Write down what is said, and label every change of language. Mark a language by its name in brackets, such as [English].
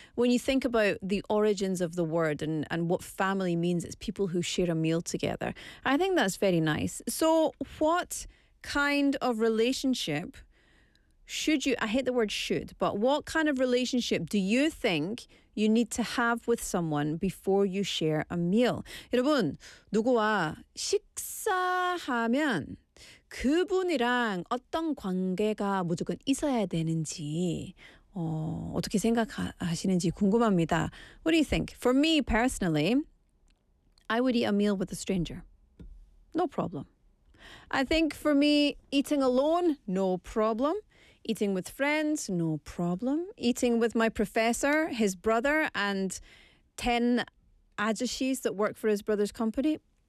[English] When you think about the origins of the word and what family means, it's people who share a meal together. I think that's very nice. So what kind of relationship should you, I hate the word should, but what kind of relationship do you think you need to have with someone before you share a meal? [Korean] 여러분, 누구와 식사하면 그분이랑 어떤 관계가 무조건 있어야 되는지 어떻게 생각하시는지 궁금합니다. [English] What do you think? For me personally, I would eat a meal with a stranger. No problem. I think for me, eating alone, no problem. Eating with friends, no problem. Eating with my professor, his brother, and 10 ajushis that work for his brother's company.